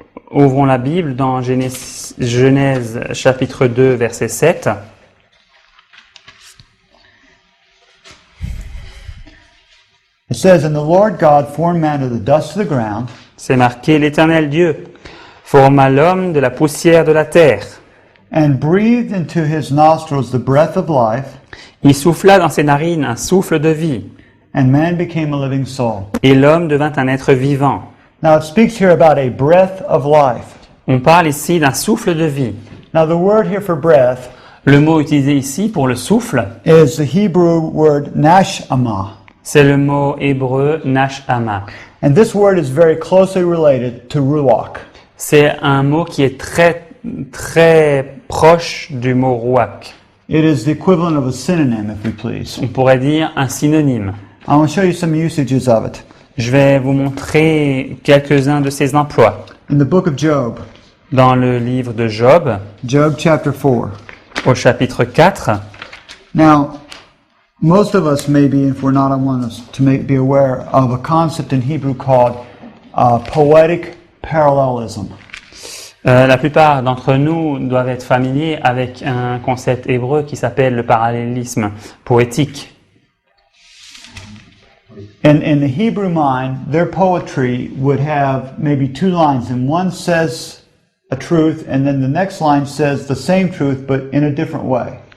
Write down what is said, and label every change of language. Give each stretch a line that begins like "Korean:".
French: Ouvrons la Bible dans Genèse chapitre 2, verset 7.
English: It says, "And the Lord God formed man of the dust of the ground,
French: C'est marqué, l'Éternel Dieu forma l'homme de la poussière de la terre.
English: and breathed into his nostrils the breath of life,
French: Il souffla dans ses narines un souffle de vie,
English: and man became a living soul."
French: et l'homme devint un être vivant.
English: Now it speaks here about a breath of life.
French: On parle ici d'un souffle de vie.
English: Now the word here for breath
French: Le mot utilisé ici pour le souffle,
English: is the Hebrew word nashama.
French: c'est le mot hébreu nashama.
English: And this word is very closely related to ruach.
French: C'est un mot qui est très proche du mot ruach.
English: It is the equivalent of a synonym, if we please.
French: On pourrait dire un synonyme.
English: I want to show you some usages of it.
French: Je vais vous montrer quelques-uns de ces emplois.
English: In the book of Job,
French: Dans le livre de Job,
English: Job chapter 4.
French: au chapitre 4,
English: Now, most of us maybe, if we're not on one, to be aware of a concept in Hebrew called poetic parallelism.
French: la plupart d'entre nous doivent être familiers avec un concept hébreu qui s'appelle le parallélisme poétique.
English: In the Hebrew mind, their poetry would have maybe two lines, and one says a truth, and then the next line says the same truth, but in a different way.